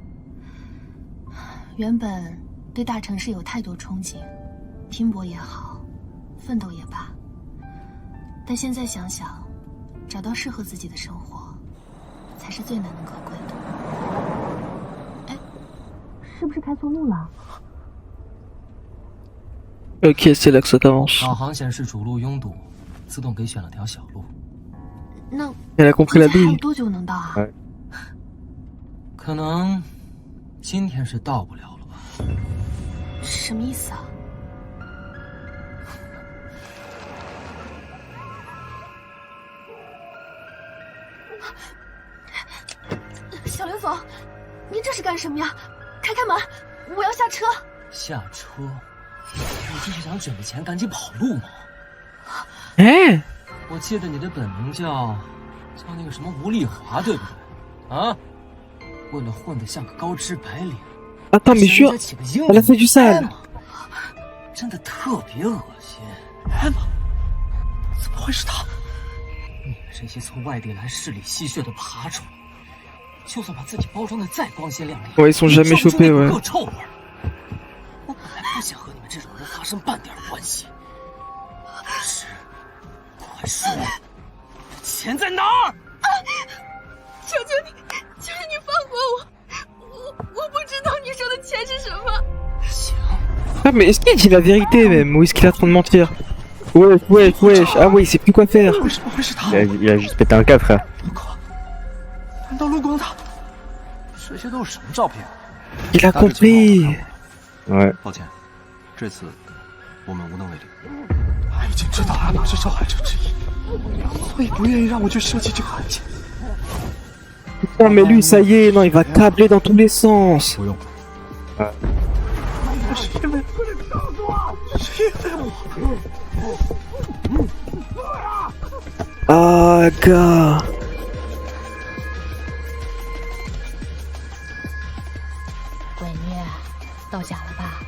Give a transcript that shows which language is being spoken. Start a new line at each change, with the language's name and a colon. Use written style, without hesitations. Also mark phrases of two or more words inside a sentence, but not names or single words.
Chinese: 原本对大城市有太多憧憬，拼搏也好，奋斗也罢。但现在想想，找到适合自己的生活，才是最难能可贵的。哎，是不是开错路了？
French: Ok, c'est là que ça t'avance.
Chinese: 导航显示主路拥堵，自动给选了条小路。那
French: Elle a compris la
Chinese: 还有
French: bille.
Chinese: 多久能到啊？可能今天是到不了了吧？什么意思啊？小刘总，您这是干什么呀？开门，我要下车。下车？你这是想卷着钱赶紧跑路吗？ Eh? 我记得你的本名叫那个什么吴丽华，对不对？啊？为了混得像个高知白领，
French: Attends, mais
Chinese: 给
French: jure,
Chinese: 人家起个英
French: elle a fait du sale.
Chinese: 真的特别恶心。Emma， 怎么会是他？你们这些从外地来市里吸血的爬虫，就算把自己包装的再光鲜亮丽，
French: Ouais, ils sont jamais chopés,
Chinese: 也
French: ouais.
Chinese: 够臭味儿。我本来不想和你们这种人发生半点关系，可是，快说，钱在哪儿？求求你放过我！我不知道你说的钱是什么。行。
French: Ah, mais est-ce qu'il dit la vérité même? Ou est-ce qu'il est en train de mentir? Wesh. Ah ouais, il sait plus quoi faire.
Chinese: 为什么会是他？
French: Il a juste pété un câble, frère.
Chinese: 难道陆光他？这些都是什么照片？
French: Il a compris. Ouais.
Chinese: 抱歉，这次我们无能为力。他已经知道安娜是受害者之一，所以不愿意让我去设计这个案件。
French: Putain, mais lui, ça y est, non, il va câbler dans tous les sens.
Chinese: 不用，啊，哥，闺女，到家了吧？